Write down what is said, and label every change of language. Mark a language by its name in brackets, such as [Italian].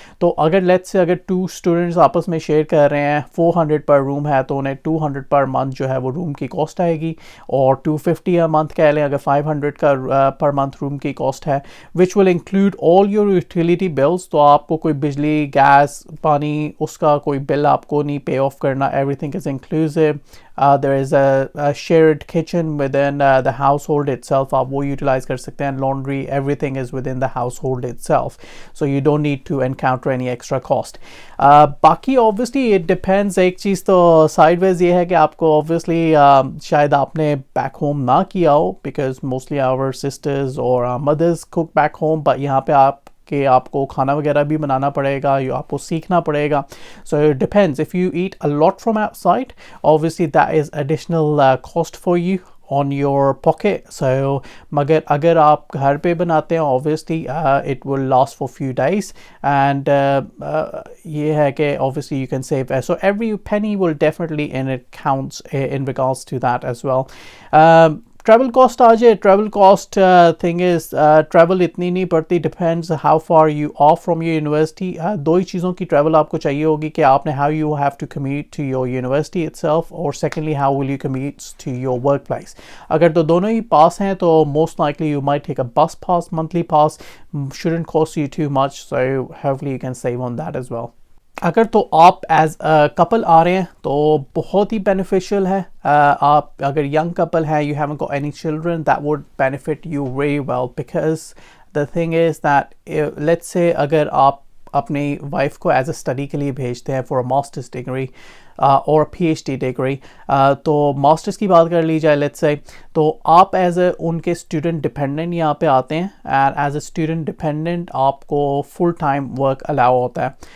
[Hindi] तो अगर let's say अगर 2 स्टूडेंट्स आपस में शेयर कर रहे हैं, 400 पर रूम है, तो उन्हें 200 पर मंथ जो है वो रूम की कॉस्ट आएगी. और 250 अ मंथ कह लें, अगर 500 का पर मंथ रूम की कॉस्ट है, [English] Which will include all your utility bills. [Hindi] तो आपको कोई बिजली, गैस, पानी, उसका कोई बिल आपको नहीं पे ऑफ करना. [English] Everything is inclusive. There is a shared kitchen within the household itself. [Hindi] आप वो utilize कर सकते हैं. [English] Laundry, everything is within the household itself. So you don't need to encounter any extra cost. बाकी obviously it depends. [Hindi] एक चीज़ तो [English] sideways [Hindi] ये है कि आपको [English] obviously [Hindi] शायद आपने [English] back home [Hindi] ना किया हो, [English] because mostly our sisters or our mothers cook back home. [Hindi] But यहाँ पे आप कि आपको खाना वगैरह भी बनाना पड़ेगा, या आपको सीखना पड़ेगा. [English] So it depends. If you eat a lot from outside, obviously that is additional cost for you on your pocket. So [Hindi] मगर अगर आप घर पे बनाते हैं, [English] obviously it will last for few days, and [Hindi] ये है कि [English] obviously you can save. So every penny will definitely, and it counts in regards to that as well. [Hindi] Travel cost आ जाए. Travel cost thing is travel इतनी नहीं पड़ती. [English] Depends how far you are from your university. [Hindi] दो ही चीज़ों की travel आपको चाहिए होगी कि आपने [English] How you have to commute to your university itself, और secondly how will you commute to your work place. [Hindi] अगर तो दोनों ही पास हैं तो [English] Most likely you might take a bus pass, monthly pass. shouldn't cost you too much, so hopefully you can save on that as well. [Hindi] अगर तो आप as a couple आ रहे हैं तो बहुत ही बेनिफिशियल है. आप अगर यंग कपल है, [English] you haven't got any children, that would benefit you very well, because the thing is that [Hindi] let's say अगर आप अपनी वाइफ को एज अ स्टडी के लिए भेजते हैं [English] for a master's degree [Hindi] और PhD डिग्री, तो मास्टर्स की बात कर ली जाए लेट्स से, तो आप एज ए उनके स्टूडेंट डिपेंडेंट यहाँ पे आते हैं, [English] and as a student dependent [Hindi] आपको फुल टाइम वर्क अलाउ होता है.